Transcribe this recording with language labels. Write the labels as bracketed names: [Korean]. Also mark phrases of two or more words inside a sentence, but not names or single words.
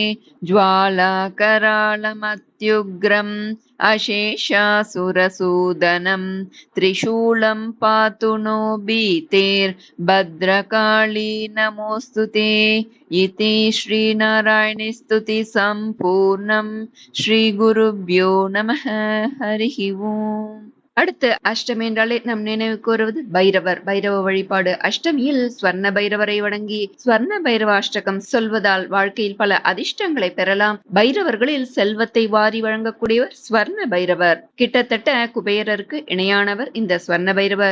[Sanskrit] ज्वालाकराळमत्युग्रम् अशेषासुरसूदनं त्रिशूलं पातु नो भीतेर्भद्रकाली नमोऽस्तुते इति श्रीनारायणे स्तुति सम्पूर्णं श्रीगुरुभ्यो नमः हरिः ओम्. [Tamil] அடுத்து அஷ்டமி என்றாலே நம் நினைவுக்கு வருவது பைரவர். பைரவ வழிபாடு. அஷ்டமியில் ஸ்வர்ண பைரவரை வணங்கி ஸ்வர்ண பைரவ அஷ்டகம் சொல்வதால் வாழ்க்கையில் பல அதிர்ஷ்டங்களை பெறலாம். பைரவர்களில் செல்வத்தை வாரி வழங்கக்கூடியவர் ஸ்வர்ண பைரவர். கிட்டத்தட்ட குபேரருக்கு இணையானவர் இந்த ஸ்வர்ண பைரவர்.